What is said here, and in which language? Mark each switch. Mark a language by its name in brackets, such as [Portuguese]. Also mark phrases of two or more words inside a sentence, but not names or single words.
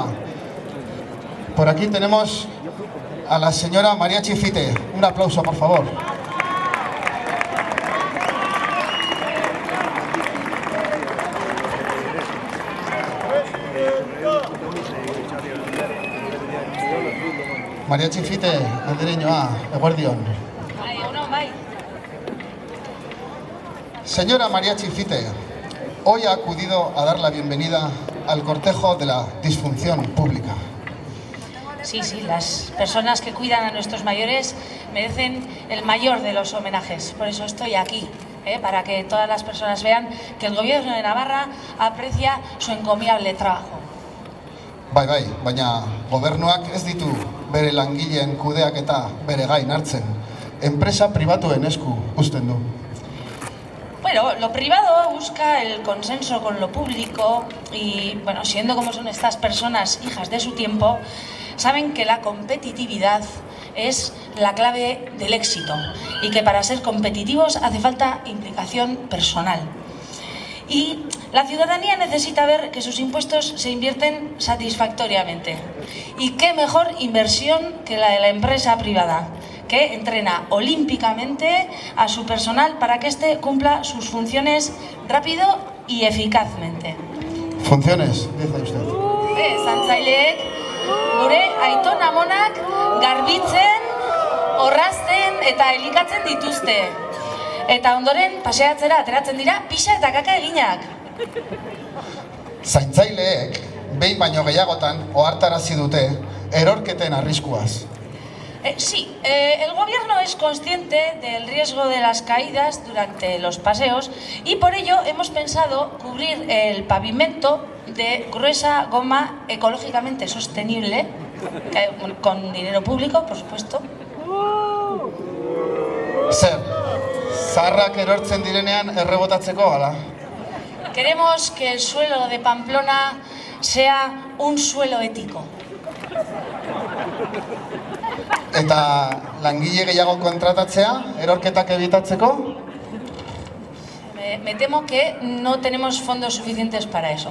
[Spanish] Por aquí tenemos a la señora Mariachi Fite. Un aplauso, por favor. Mariachi Fite [Basque] andereñoa, eguerdion. [Spanish] Señora Mariachi Fite, hoy ha acudido a dar la bienvenida al cortejo de la disfunción pública. Sí, las personas que cuidan a nuestros mayores merecen el mayor de los homenajes. Por eso estoy aquí, para que todas las personas vean que el Gobierno de Navarra aprecia su encomiable trabajo. [Basque] Bai, baina gobernuak ez ditu bere langileen kudeaketa bere gain hartzen. Enpresa pribatuen esku uzten du. [Spanish] Bueno, lo privado busca el consenso con lo público y, bueno, siendo como son estas personas hijas de su tiempo, saben que la competitividad es la clave del éxito y que para ser competitivos hace falta implicación personal. Y la ciudadanía necesita ver que sus impuestos se invierten satisfactoriamente. Y qué mejor inversión que la de la empresa privada, que entrena olímpicamente a su personal para que éste cumpla sus funciones rápido y eficazmente. Funciones, dice usted. [Basque] Zantzaileek gure aiton amonak garbitzen, orrazten eta elikatzen dituzte. Eta ondoren paseatzera ateratzen dira pisa eta kaka eginak. Zaintzaileek behin baino gehiagotan ohartarazi dute erorketen arriskuaz. [Spanish] Sí, el gobierno es consciente del riesgo de las caídas durante los paseos y por ello hemos pensado cubrir el pavimento de gruesa goma ecológicamente sostenible, con dinero público, por supuesto. [Basque] Zer, zaharrak erortzen direnean errebotatzeko ala? [Spanish] Queremos que el suelo de Pamplona sea un suelo ético. [Basque] Eta langile gehiago kontratatzea, erorketak ebitatzeko? [Spanish] Me temo que no tenemos fondos suficientes para eso.